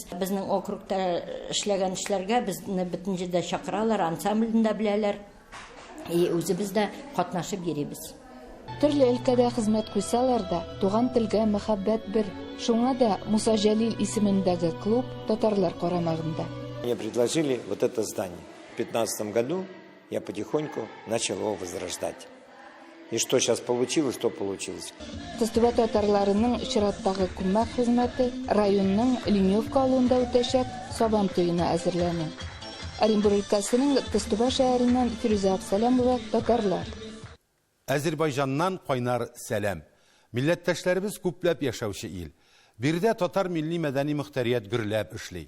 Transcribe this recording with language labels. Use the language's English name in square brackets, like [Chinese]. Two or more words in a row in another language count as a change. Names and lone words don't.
[Tatar] Безнең округта эшләгән эшләргә безне бөтенҗедә чакыралар, ансамблендә беләләр. Үзебез дә катнашып йөрибез. Төрле өлкәдә хезмәт куйсалар да, туган телгә мәхәббәт бер. Шуңа да Муса Җәлил исемендәге клуб татарлар карамагында. [Russian] Мне предложили вот это здание. 2015 году я потихоньку начал его возрождать. И что сейчас получилось, то получилось. [Tatar] Төстүбә татарларының чираттагы күмәк хезмәте районның Леневка авылында үтәчәк Сабан туена әзерләнә. Оренбур өлкәсенең Төстүбә шәһәреннән Фирүзә Абсалямова, татарлар. Азербайҗаннан кайнар сәлам. Милләттәшләребез күпләп яшәүче ил. Биредә татар милли мәдәни мөхтәрият гөрләп эшли.